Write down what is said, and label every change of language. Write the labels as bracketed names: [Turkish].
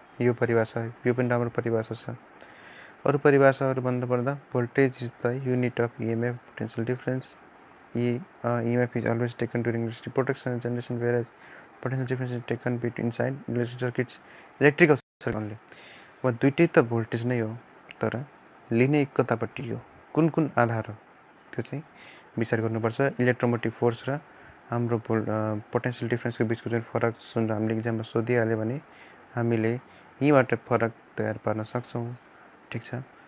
[Nepali] यो परिभाषा, यो पनि राम्रो परिभाषा छ। अरू परिभाषाहरू भन्नुपर्दा [English] Voltage is the unit of EMF potential difference. EMF is always taken during resistive protection and generation, whereas potential difference is taken between inside electric circuits, electrical circuit only। [Nepali] अब दुइटै त भोल्टेज नै हो, तर लिने कतापट्टि हो, कुन कुन आधार हो त्यो चाहिँ विचार गर्नुपर्छ। इलेक्ट्रोमोटिभ फोर्स र हाम्रो पोटेन्सियल डिफरेन्सको बिचको जुन फरक जुन हामीले इक्जाममा सोधिहाल्यो भने हामीले यहीँबाट फरक तयार पार्न सक्छौँ। ठिक छ।